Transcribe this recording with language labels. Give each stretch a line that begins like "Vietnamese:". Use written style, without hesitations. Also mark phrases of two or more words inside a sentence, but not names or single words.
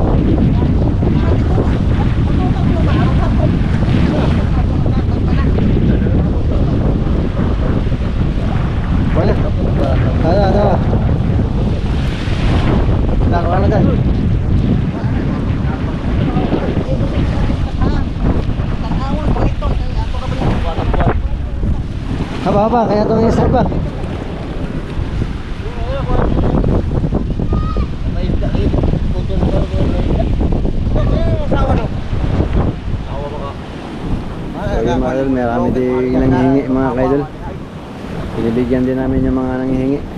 Malay: Balik. Ada. Dah, mana dah? Apa kayak tuh yang serba.
Filipino: Ayun mga idol, marami din nanghihingi mga kaidol. Pinibigyan din namin yung mga nanghihingi.